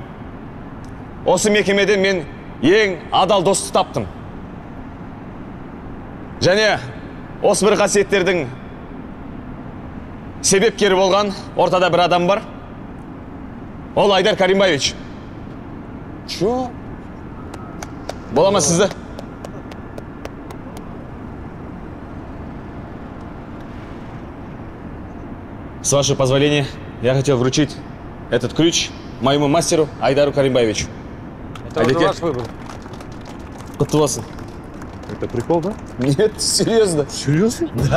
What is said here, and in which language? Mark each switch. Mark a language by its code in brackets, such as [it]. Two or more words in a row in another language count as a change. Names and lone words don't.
[kk] Осы мекемеде мен ең адал досты таптым. Және осы бір қасиеттердің себепкері болған ортада бір адам бар. Ол Айдар Каримбаевич. Чё? Бола ма сізді? [ru] С вашего позволения, я хотел вручить этот ключ моему мастеру Айдару Каримбаевичу. Это уже ваш выбор. [kk] Құтты болсын. [ru] Это прикол, да? Нет, серьезно. Серьезно? Да.